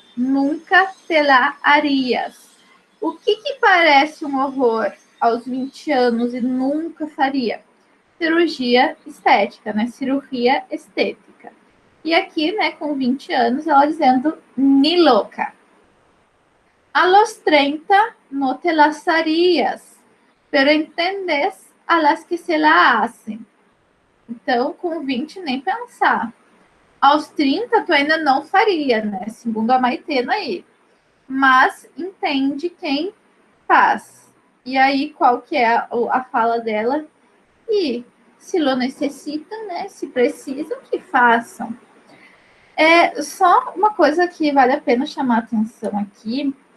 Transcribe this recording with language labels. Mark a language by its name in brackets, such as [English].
[Portuguese] Nunca te la harías. O que parece um horror aos 20 anos e nunca faria? Cirurgia estética, né? Cirurgia estética. E aqui, né, com 20 anos, ela dizendo ni louca. [Spanish] A los 30 no te las harías, pero entendes a las que se la hacen. [Portuguese] Então, com 20, nem pensar. Aos 30, tu ainda não faria, né? Segundo a Maitena aí. Mas entende quem faz. E aí, qual que é a fala dela? E se lo necessitam, né? Se precisam, que façam. Só uma coisa que vale a pena chamar a atenção aqui.